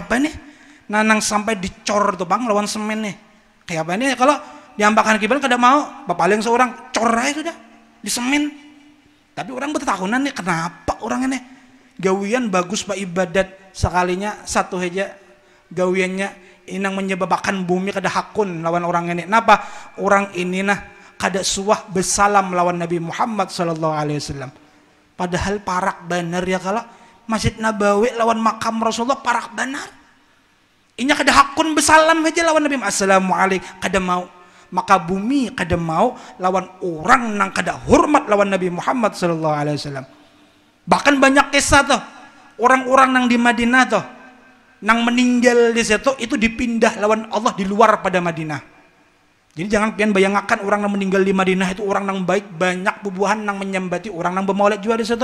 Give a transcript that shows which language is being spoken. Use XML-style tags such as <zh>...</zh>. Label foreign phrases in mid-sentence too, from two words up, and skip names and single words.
<bjn>apa nih nanang sampai dicor tuh bang lawan semen nih kayak apa nih kalau diampahkan kiblat kada mau paling seorang cor aja sudah di semen tapi orang bertahunan nih kenapa orang ini gawian bagus pak ibadat sekalinya satu aja gawiannya inang menyebabkan bumi kada hakun lawan orang ini kenapa orang ini kada suah bersalam lawan Nabi Muhammad</bjn> <ar>صلى الله عليه وسلم.</ar> <bjn>Padahal parak benar ya kalau Masjid Nabawi lawan makam Rasulullah parak benar. Inya kada hakun bersalam aja lawan Nabi Assalamualaikum kada mau. Maka bumi kada mau lawan orang nang kada hormat lawan Nabi Muhammad</bjn> <ar>صلى الله عليه وسلم.</ar> <bjn>Bahkan banyak kisah tuh orang-orang nang di Madinah tuh nang meninggal di situ itu dipindah lawan Allah di luar pada Madinah. Jadi jangan pian bayangkan orang yang meninggal di Madinah itu orang yang baik, banyak bubuhan yang menyembati orang yang bermaulid juga di situ.</bjn>